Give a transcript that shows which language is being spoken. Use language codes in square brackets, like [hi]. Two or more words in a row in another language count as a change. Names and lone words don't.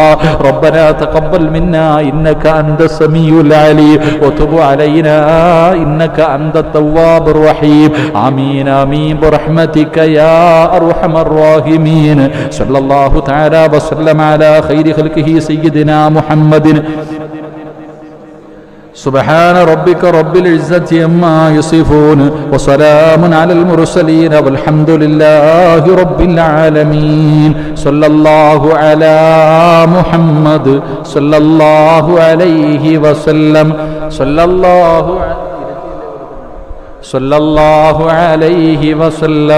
[ar] ربنا تقبل منا إنك أنت السميع العليم وتب علينا إنك أنت التواب الرحيم. آمين آمين برحمتك يا أرحم الراحمين. صلى الله تعالى وسلم على خير خلقه سيدنا محمد. سبحان ربك رب العزة عما يصفون وسلام على المرسلين والحمد لله رب العالمين. صلى الله على محمد صلى الله عليه وسلم صلى الله عليه وسلم.